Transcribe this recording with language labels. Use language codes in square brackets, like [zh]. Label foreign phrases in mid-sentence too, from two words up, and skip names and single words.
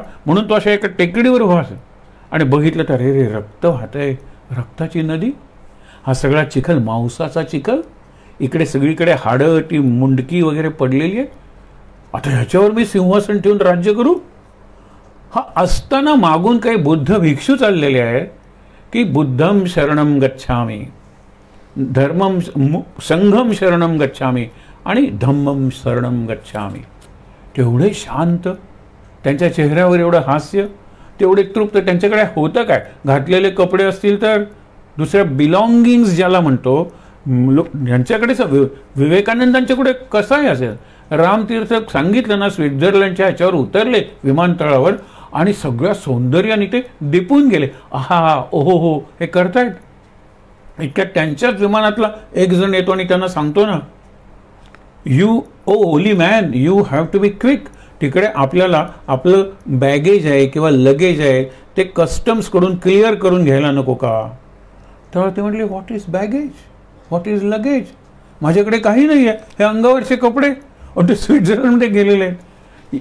[mr] म्हणून तो अशा एका टेकडीवर उभा असेल आणि बघितलं तर रे रक्त वाहतंय, रक्ताची नदी. हा सगळा चिखल, मांसाचा चिखल, इकडे सगळीकडे हाडं, ती मुंडकी वगैरे पडलेली आहे. आता ह्याच्यावर मी सिंहासन ठेवून राज्य करू? हा असताना मागून काही बुद्ध भिक्षू चाललेले आहेत की [pi] बुद्धम शरणम गच्छामी, धर्मम संघम शरणम गच्छामी [mr] आणि [pi] धम्मम शरणम गच्छामी. [mr] तेवढे शांत, त्यांच्या चेहऱ्यावर एवढं हास्य, तेवढे तृप्त. त्यांच्याकडे होतं काय? घातलेले कपडे असतील तर दुसऱ्या बिलॉंगिंग्स ज्याला म्हणतो, यांच्याकडे विवेकानंदांच्याकडे कसाही असेल. रामतीर्थ सांगितलं ना, स्वित्झर्लंडच्या ह्याच्यावर उतरले विमानतळावर आणि सगळ्या सौंदर्याने ते दिपून गेले. आहा, ओहो हो, हे करतायत. इतक्यात त्यांच्याच विमानातला एक जण येतो आणि त्यांना सांगतो ना, [en] You O holy man, you have to be quick. [mr] तिकडे आपल्याला आपलं बॅगेज आहे किंवा लगेज आहे ते कस्टम्सकडून क्लिअर करून घ्यायला नको का? तेव्हा ते म्हटले, [en] What is baggage, what is luggage? [mr] माझ्याकडे काही नाही आहे, हे अंगावरचे कपडे. ते स्वित्झर्लंडमध्ये गेलेले आहेत.